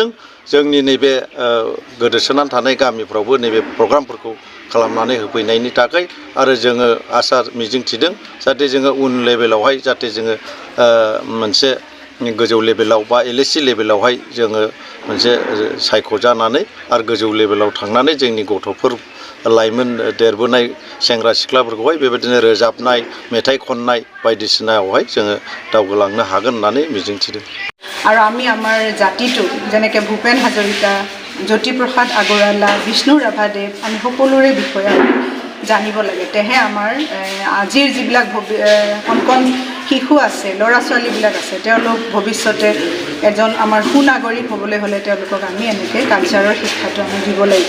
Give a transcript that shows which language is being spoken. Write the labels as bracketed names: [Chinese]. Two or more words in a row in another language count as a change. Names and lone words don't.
[Bodo] जोंनि नैबे गोदोसोनानै थानाय गामिफ्रावबो नैबे प्रग्रामफोरखौ खालामनानै होफैनायनि थाखाय आरो जोङो आसा मिजिंथिदों जाहाथे जोङो उन लेभेलावहाय जाहाथे जोङो मोनसे गोजौ लेभेलाव बा एलएसि लेभेलावहाय जोङो मोनसे सायख'जानानै आरो गोजौ लेभेलाव थांनानै जोंनि गथ'फोर लाइमोन देरबोनाय सेंग्रा सिख्लाफोरखौहाय बेबायदिनो रोजाबनाय मेथाइ खननाय बायदिसिनायावहाय जोङो दावगालांनो हागोन होननानै मिजिंथिदों। [Assamese] আৰু আমি আমাৰ জাতিটো যেনেকৈ ভূপেন হাজৰিকা, জ্যোতিপ্ৰসাদ আগৰৱালা, বিষ্ণু ৰাভাদেৱ আমি সকলোৰে বিষয়ে জানিব লাগে। তেহে আমাৰ আজিৰ যিবিলাক কণ শিশু আছে, ল'ৰা ছোৱালীবিলাক আছে, তেওঁলোক ভৱিষ্যতে এজন আমাৰ সুনাগৰিক হ'বলৈ হ'লে তেওঁলোকক আমি এনেকৈ কালচাৰৰ শিক্ষাটো আমি দিব লাগিব।